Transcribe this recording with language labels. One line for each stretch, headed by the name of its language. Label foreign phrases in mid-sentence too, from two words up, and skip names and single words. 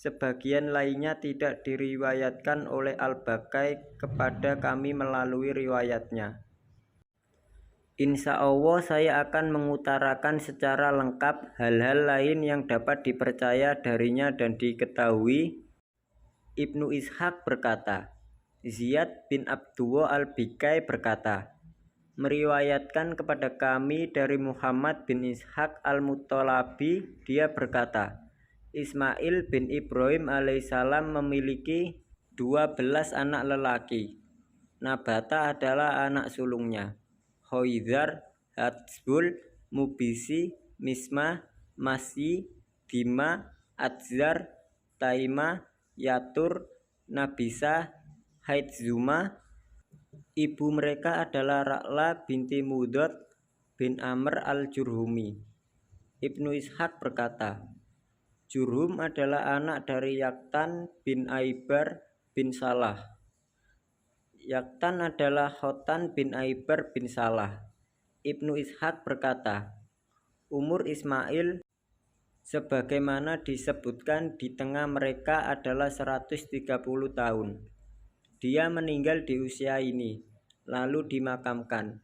Indonesian: Sebagian lainnya tidak diriwayatkan oleh Al-Bakai kepada kami melalui riwayatnya.
Arabic: إن شاء الله
Indonesian: saya akan mengutarakan secara lengkap hal-hal lain yang dapat dipercaya darinya dan diketahui. Ibnu Ishaq berkata, Ziyad bin Abdullah al-Bikai berkata, meriwayatkan kepada kami dari Muhammad bin Ishaq al-Muttalabi, dia berkata, Ismail bin Ibrahim alaihissalam memiliki 12 anak lelaki. Nabata adalah anak sulungnya. Hoizar, Hatsbul, Mubisi, Misma, Masyi, Dima, Adzar, Taima, Yatur, Nabisa, Haitzuma. Ibu mereka adalah Ra'la binti Mudot bin Amr al-Jurhumi. Ibnu Ishaq berkata, Jurhum adalah anak dari Yaktan bin Aibar bin Salah. Yaktan adalah Khotan bin Aibar bin Salah. Ibnu Ishaq berkata, umur Ismail sebagaimana disebutkan di tengah mereka adalah 130 tahun. Dia meninggal di usia ini, lalu dimakamkan.